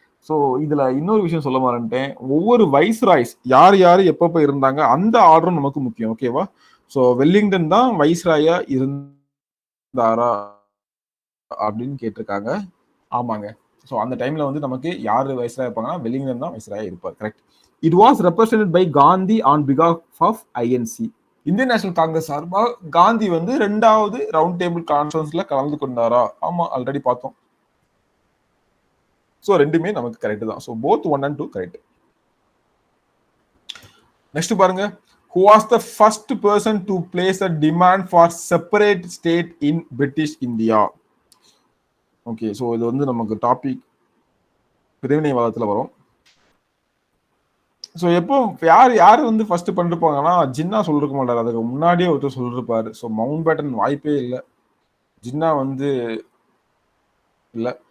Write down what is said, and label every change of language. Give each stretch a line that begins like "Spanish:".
Tamil: So இதுல இன்னொரு விஷயம் சொல்ல மாட்டேன், ஒவ்வொரு வைஸ்ராய்ஸ் யார் யார் எப்பப்ப இருந்தாங்க அந்த ஆர்டரும் நமக்கு முக்கியம். ஓகேவா? ஸோ வெல்லிங்டன் தான் வைஸ்ராயா இருந்தாரா அப்படின்னு கேட்டிருக்காங்க. ஆமாங்க. ஸோ அந்த டைம்ல வந்து நமக்கு யாரு வைஸ்ராயா இருப்பாங்கன்னா வெல்லிங்டன் தான் வைஸ்ராயா இருப்பார்.
English: Correct. It was represented by Gandhi on behalf of INC.
Tamil: Indian national Congress சார்பா காந்தி வந்து ரெண்டாவது ரவுண்ட் டேபிள் கான்ஃபரன்ஸ்ல கலந்து கொண்டாரா? ஆமா, ஆல்ரெடி பார்த்தோம். ஸோ ரெண்டுமே நமக்கு கரெக்ட் தான். So
English: both 1 and 2
Tamil: correct.
English: next
Tamil: பாருங்க,
English: who was the first person to place a demand for separate state in British India?
Tamil: Okay, so இது வந்து நமக்கு டாபிக் பிரிவினைவாதத்துல வரும். ஸோ எப்போ யார் வந்து ஃபர்ஸ்ட் பண்ணிருப்பாங்கன்னா, ஜின்னா சொல்லிருக்க மாட்டாரு, அதுக்கு முன்னாடியே ஒருத்தர் சொல்லிருப்பாரு. ஸோ மவுண்ட் பேட்டன் வாய்ப்பே இல்லை, ஜின்னா வந்து இல்லை.